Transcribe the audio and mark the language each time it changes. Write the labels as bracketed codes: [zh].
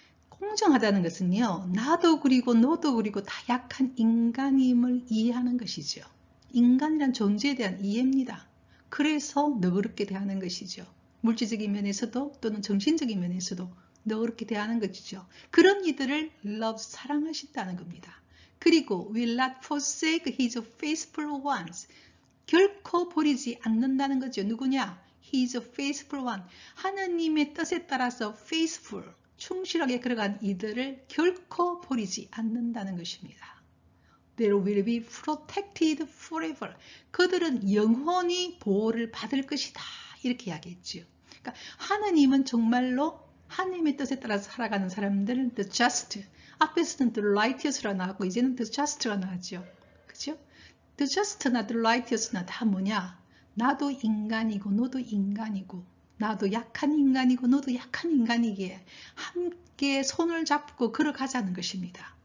[ko] 공정하다는 것은요, 나도 그리고 너도 그리고 다 약한 인간임을 이해하는 것이죠. 인간이란 존재에 대한 이해입니다. 그래서 너그럽게 대하는 것이죠. 물질적인 면에서도 또는 정신적인 면에서도 너그럽게 대하는 것이죠. 그런 이들을 love, 사랑하신다는 겁니다. 그리고 [en] will not forsake his faithful ones. [ko] 결코 버리지 않는다는 거죠. 누구냐? [en] His faithful one. [ko] 하나님의 뜻에 따라서 faithful, 충실하게 걸어간 이들을 결코 버리지 않는다는 것입니다. [en] They will be protected forever. [ko] 그들은 영원히 보호를 받을 것이다. 이렇게 이야기했죠. 그러니까 하나님은 정말로 하나님의 뜻에 따라서 살아가는 사람들은 the just. 앞에서는 the righteous라 나왔고 이제는 the just가 나왔죠. 그죠? The just나 the righteous나 다 뭐냐? 나도 인간이고 너도 인간이고 나도 약한 인간이고 너도 약한 인간이기에 함께 손을 잡고 걸어가자는 것입니다.